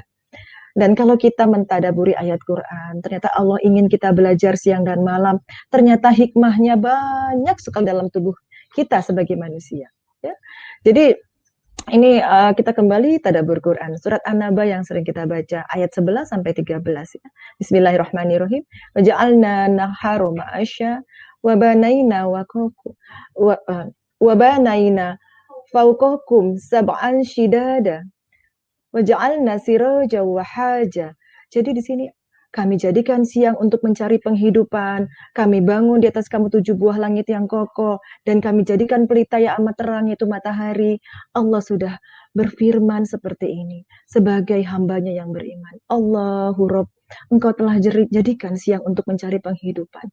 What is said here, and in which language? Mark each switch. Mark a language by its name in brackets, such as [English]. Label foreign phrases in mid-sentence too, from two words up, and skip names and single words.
[Indonesian] Dan kalau kita mentadaburi ayat Quran, ternyata Allah ingin kita belajar siang dan malam. Ternyata hikmahnya banyak sekali dalam tubuh kita sebagai manusia. Ya. Jadi ini kita kembali tadabbur Quran. Surat An-Naba yang sering kita baca, ayat 11 sampai 13. Ya. [Arabic] Bismillahirrahmanirrahim. وجعلنا النهار معاشا وبنينا وبنينا فوقكم سبعا شدادا. وجعلنا سراجا وهاجا. [Indonesian] Jadi di sini kami jadikan siang untuk mencari penghidupan. Kami bangun di atas kamu 7 buah langit yang kokoh. Dan kami jadikan pelita yang amat terang, yaitu matahari. Allah sudah berfirman seperti ini. Sebagai hambanya yang beriman. Allahu Rabb, Engkau telah jadikan siang untuk mencari penghidupan.